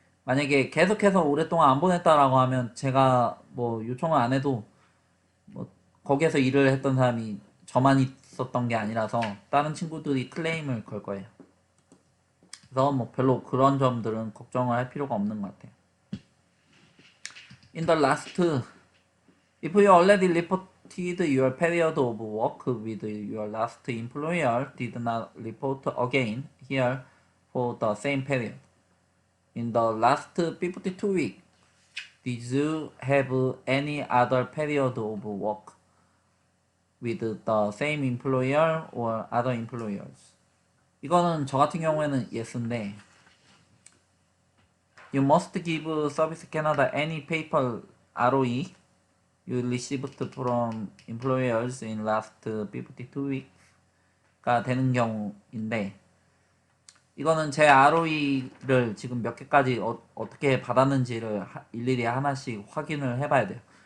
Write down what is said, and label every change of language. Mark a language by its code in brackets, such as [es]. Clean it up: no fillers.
[ko] 만약에 계속해서 오랫동안 안 보냈다라고 하면 제가 뭐 요청을 안 해도 뭐 거기에서 일을 했던 사람이 저만 있었던 게 아니라서 다른 친구들이 클레임을 걸 거예요. 그래서 뭐 별로 그런 점들은 걱정을 할 필요가 없는 것 같아요. [en] In the last, if you already reported your period of work with your last employer, did not report again here for the same period. In the last 52 weeks, did you have any other period of work with the same employer or other employers? [ko] 이거는 저 같은 경우에는 yes인데 [en] You must give Service Canada any paper ROE you received from employers in last 52 weeks [ko] 가 되는 경우인데 이거는 제 ROE를 지금 몇 개까지 어떻게 받았는지를 일일이 하나씩 확인을 해봐야 돼요.